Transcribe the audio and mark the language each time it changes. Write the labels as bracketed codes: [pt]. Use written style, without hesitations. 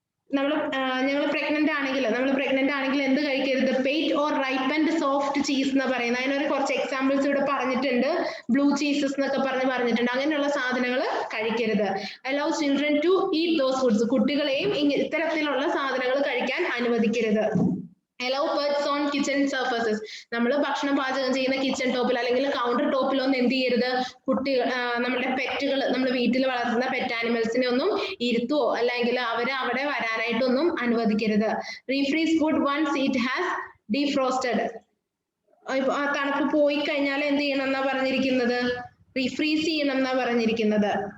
[ml] ഞങ്ങൾ പ്രഗ്നന്റ് ആണെങ്കിൽ എന്ത് കഴിക്കരുത്, [en] pate or ripened soft cheese [ml] എന്ന് പറയുന്നത്. അതിനൊരു കുറച്ച് എക്സാമ്പിൾസ് ഇവിടെ പറഞ്ഞിട്ടുണ്ട്, ബ്ലൂ ചീസസ് എന്നൊക്കെ പറഞ്ഞിട്ടുണ്ട്. അങ്ങനെയുള്ള സാധനങ്ങൾ കഴിക്കരുത്. [en] Allow children to eat those foods. [ml] കുട്ടികളെയും ഇത്തരത്തിലുള്ള സാധനങ്ങൾ കഴിക്കാൻ അനുവദിക്കരുത്. [en] Allow pets on kitchen surfaces. [ml] നമ്മൾ ഭക്ഷണം പാചകം ചെയ്യുന്ന കിച്ചൺ ടോപ്പിൽ അല്ലെങ്കിൽ കൗണ്ടർ ടോപ്പിലൊന്നും എന്ത് ചെയ്യരുത്, നമ്മുടെ പെറ്റുകൾ, നമ്മൾ വീട്ടിൽ വളർത്തുന്ന പെറ്റ് ആനിമൽസിനെ ഒന്നും ഇരുത്തുവോ അല്ലെങ്കിൽ അവരെ അവിടെ വരാനായിട്ടൊന്നും അനുവദിക്കരുത്. [en] Refreeze food once it has defrosted. [ml] തണുപ്പ് പോയി കഴിഞ്ഞാൽ എന്ത് ചെയ്യണം എന്നാ പറഞ്ഞിരിക്കുന്നത്, റീഫ്രീസ് ചെയ്യണം എന്നാ പറഞ്ഞിരിക്കുന്നത്.